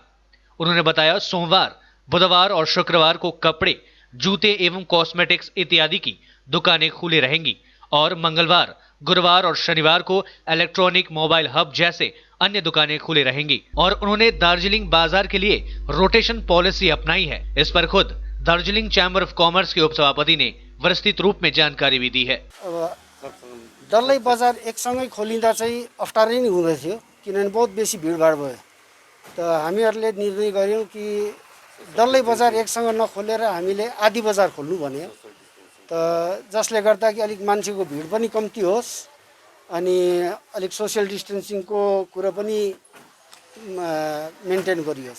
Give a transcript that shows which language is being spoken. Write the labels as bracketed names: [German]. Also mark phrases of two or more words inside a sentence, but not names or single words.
[Hindi] उन्होंने बताया सोमवार, बुधवार और शुक्रवार को कपड़े, जूते एवं कॉस्मेटिक्स इत्यादि की दुकानें खुली रहेंगी और मंगलवार, गुरुवार और शनिवार को इलेक्ट्रॉनिक, मोबाइल हब जैसे अन्य दुकानें खुली रहेंगी। और उन्होंने दार्जिलिंग बाजार के लिए रोटेशन पॉलिसी अपनाई है। इस पर खुद दार्जिलिंग चैम्बर ऑफ कॉमर्स के उपसभापति ने विस्तृत रूप में जानकारी भी दी है। [Nepali] डल्लै बजार एकसँगै खोलिँदा चाहिँ अप्ठ्यारै नै हुँदै थियो, किनभने बहुत बेसी भिडभाड भयो। त हामीहरूले निर्णय गर्यौँ कि डल्लै बजार एकसँग नखोलेर हामीले आधी बजार खोल्नु भन्यो। त जसले गर्दा कि अलिक मान्छेको भिड पनि कम्ती होस् अनि अलिक सोसियल डिस्टेन्सिङको कुरा पनि मेन्टेन गरियोस्।